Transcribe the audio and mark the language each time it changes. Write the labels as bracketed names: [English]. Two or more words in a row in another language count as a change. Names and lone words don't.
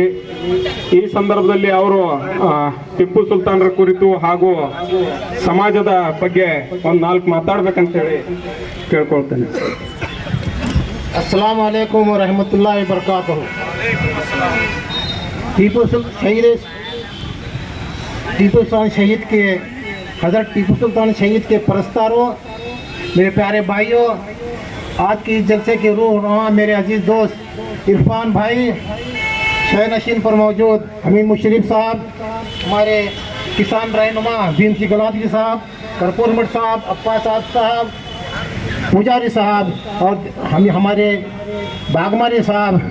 [Kannada] ಈ ಸಂದರ್ಭದಲ್ಲಿ ಅವರು ಟಿಪ್ಪು ಸುಲ್ತಾನ್ರ ಕುರಿತು ಹಾಗೂ ಸಮಾಜದ ಬಗ್ಗೆ ಒಂದು 4 ಮಾತಾಡ್ಬೇಕಂತೇಳಿ ಕೇಳ್ಕೊಳ್ತೇನೆ. [Arabic] السلام عليكم ورحمة الله وبركاته. [Urdu] ٹیپو سلطان شہید کے حضرت ٹیپو سلطان شہید کے پرستاروں، میرے پیارے بھائیوں، آج کی جلسے کے روح میرے عزیز دوست عرفان بھائی، شہ نشین پر موجود حمید مشرف صاحب، ہمارے کسان رہنما بھیم سنگھ گلادی صاحب، کرپور مٹھ صاحب، عباس صاحب، پجاری صاحب اور ہمارے باگماری صاحب